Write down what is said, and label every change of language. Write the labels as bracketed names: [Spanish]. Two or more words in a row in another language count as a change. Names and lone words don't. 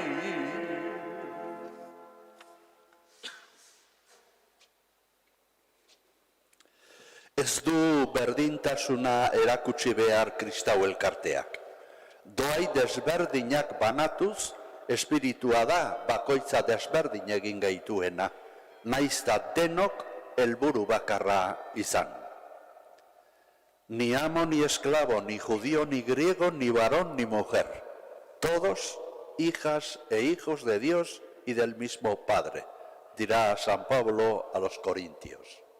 [Basque] Ez du berdintasuna erakutsi behar kristau elkarteak. Doai desberdinak banatuz, espiritua da bakoitza desberdin egin gaituena, naizta denok helburu bakarra izan. [Spanish] Ni amo ni esclavo, ni judío ni griego, ni varón ni mujer, todos hijas e hijos de Dios y del mismo Padre, dirá San Pablo a los Corintios.